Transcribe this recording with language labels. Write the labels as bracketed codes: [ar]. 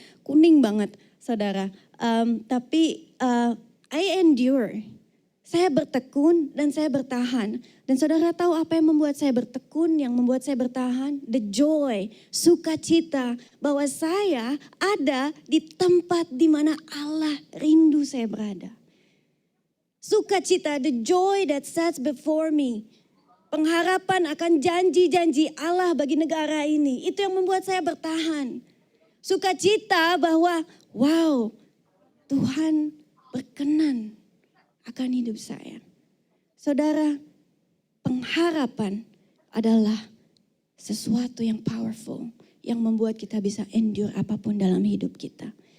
[id] Kuning banget saudara. Tapi [en] I endure. [id] Saya bertekun dan saya bertahan. Dan saudara tahu apa yang membuat saya bertekun, yang membuat saya bertahan? [en] The joy, [id] sukacita bahwa saya ada di tempat di mana Allah rindu saya berada. [en] Sukacita, the joy that sets before me. [id] Pengharapan akan janji-janji Allah bagi negara ini. Itu yang membuat saya bertahan. Sukacita bahwa wow, Tuhan berkenan akan hidup saya. Saudara, pengharapan adalah sesuatu yang powerful, yang membuat kita bisa endure apapun dalam hidup kita.